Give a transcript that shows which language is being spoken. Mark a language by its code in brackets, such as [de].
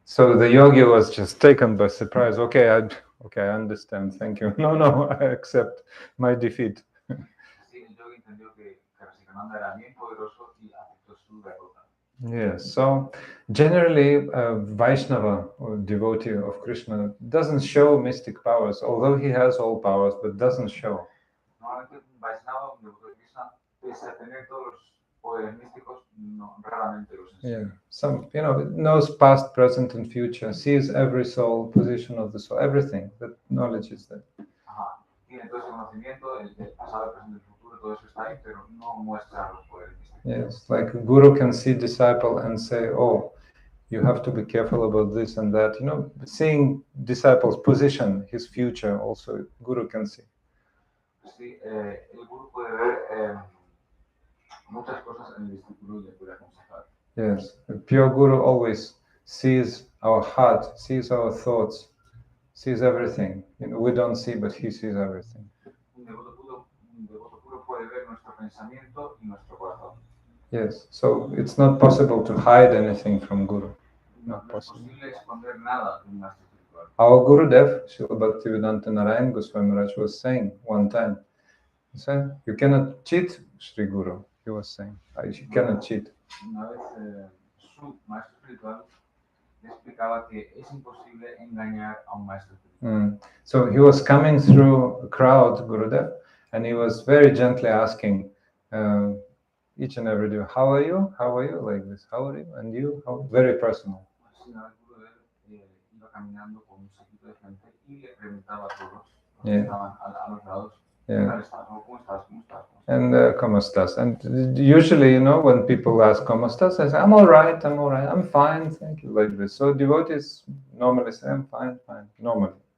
[en] So the yogi was just taken by surprise. Okay, I understand. Thank you. No, I accept my defeat. [es] Así el yogi entendió que Rasikananda era bien poderoso y aceptó su derrota. [en] Yes. So generally, Vaishnava or devotee of Krishna doesn't show mystic powers, although he has all powers, but doesn't show. [es] Normalmente un Vaishnava, un devoto de Krishna, pese a tener todos los poderes místicos, raramente los enseña. [en] Yeah. Knows past, present, and future, sees every soul, position of the soul, everything. That knowledge is there. Ajá. [es] Tiene todo ese conocimiento, el pasado, el presente, el futuro, todo eso está ahí, pero no muestra los poderes místicos. [en] Yes, like a guru can see disciple and say, "Oh, you have to be careful about this and that." Seeing disciple's position, his future, also guru can see. [es] Sí, el guru puede ver muchas cosas en el discípulo y le puede aconsejar. [en] Yes, a pure guru always sees our heart, sees our thoughts, sees everything. We don't see, but he sees everything. [es] Un devoto puro puede ver nuestro pensamiento y nuestro corazón. [en] Yes, so it's not possible to hide anything from guru. [es] No es posible esconder nada de un maestro espiritual. [en] Our Gurudev, Srila Bhaktivedanta Narayan Goswami Maharaj, was saying one time, he said, "You cannot cheat Sri Guru." He was saying, "You cannot cheat." [es] Una vez su maestro espiritual le explicaba que es imposible engañar a un maestro espiritual. [en] So he was coming through a crowd, Gurudev, and he was very gently asking each and every day, "How are you? How are you?" Like this, "How are you?" And you? How? Very personal. [es] Así una vez Gurudev iba caminando con un séquito de gente y le preguntaba a todos los que estaban a los lados, ¿cómo estás? ¿Cómo estás? ¿Cómo estás? And ¿cómo estás? [en] And usually, when people ask [es] ¿cómo estás?, [en] I say, I'm all right, I'm fine, thank you," like this. So devotees normally say, "I'm fine, normally."